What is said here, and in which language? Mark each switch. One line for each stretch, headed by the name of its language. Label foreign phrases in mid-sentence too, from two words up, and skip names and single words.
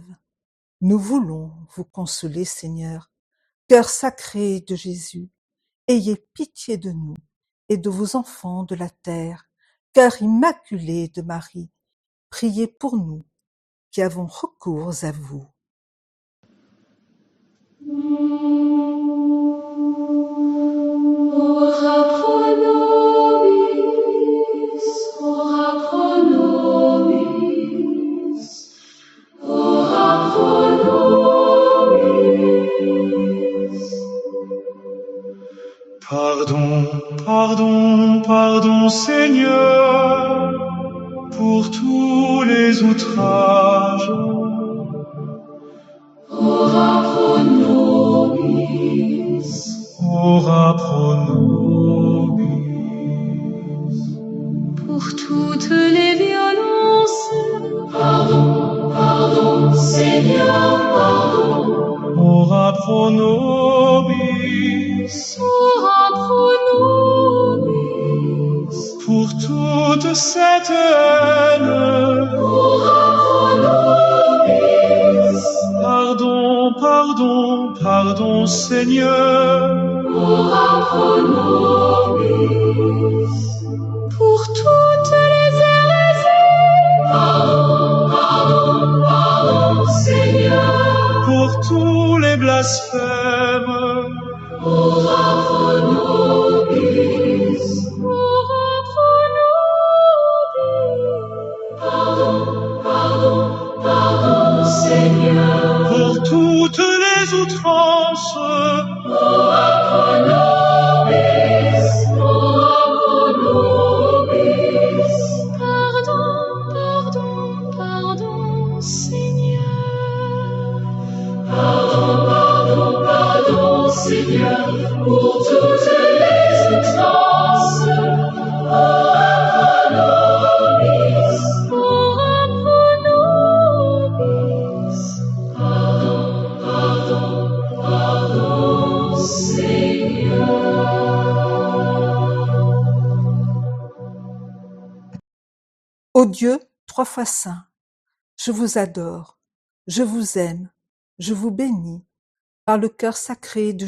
French: Nous voulons vous consoler, Seigneur, cœur sacré de Jésus. Ayez pitié de nous et de vos enfants de la terre, cœur immaculé de Marie. Priez pour nous qui avons recours à vous.
Latin: Ora pro nobis, ora pro nobis, ora pro nobis.
French: Pardon, pardon, pardon, Seigneur, pour tous les outrages.
Latin: Ora pro nobis, Ora pro nobis.
French: pour toutes les violences. Pardon, pardon, Seigneur, pardon.
Latin: Ora pro nobis. Ora pro nobis,
French: Pour toute cette haine.
Latin: ora pro nobis,
French: Pardon, pardon, pardon, Seigneur.
Latin: ora pro nobis,
French: pour toutes les hérésies. Pardon, pardon, pardon, Seigneur. Pour tous les blasphèmes.
Latin: Ora pro nobis, ora pro nobis.
French: Pardon, pardon, pardon, Seigneur. Pour toutes les outrances.
Latin: Ora pro nobis, ora pro nobis.
French: Pardon, pardon, pardon, Seigneur. Pardon, pardon, pardon, Seigneur, pour toutes les outrances.
Latin: Ora pro nobis, ora pro nobis.
French: Pardon, pardon, pardon, Seigneur. Ô Dieu, trois fois saint, je vous adore, je vous aime, je vous bénis, par le cœur sacré de